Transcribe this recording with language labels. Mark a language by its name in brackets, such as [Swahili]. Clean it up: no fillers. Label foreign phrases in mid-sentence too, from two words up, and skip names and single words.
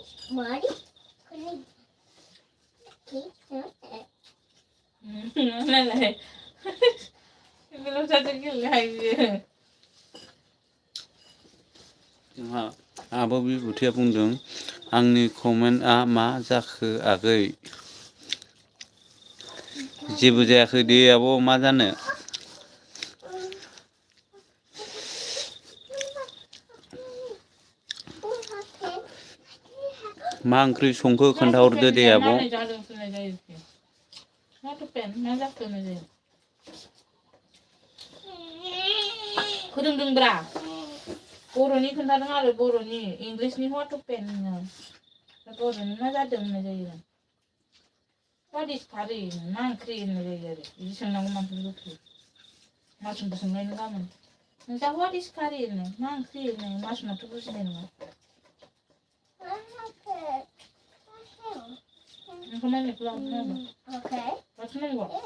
[Korean] 머리? 근데 [Thai] นั่นแหละไม่รู้จะกินอะไรดี [Bodo] जोंहा आब' बिबुथिया बुंदों आंनि कमेन्टआ मा जाखो आगै जेबो जायाखै दे आब' मा जानो मा ओंख्रि संखो खोन्थाहरदो दे आब' मा जादों होननाय जायो मा टपेन मा जाखो होननाय जायो फोरोंदोंब्रा बर'नि खोन्थादों आरो बर'नि इंलिसनि [English] hot topic [Bodo] बर'नि मा जादों होननाय जायो [English] What is curry? [Bodo] मा ओंख्रि होननाय जायो आरो बिदि सोंनांगौ मानसिफोरखौ मासुमखौ सोंनायनि गामोन नोंसा [English] what is curry [Bodo] होनो मा ओंख्रि होनो मासुमाथ' बुजिनाय नङा नोंखौ नायनायखौ लाबोनांगौ बाथौ नांगौ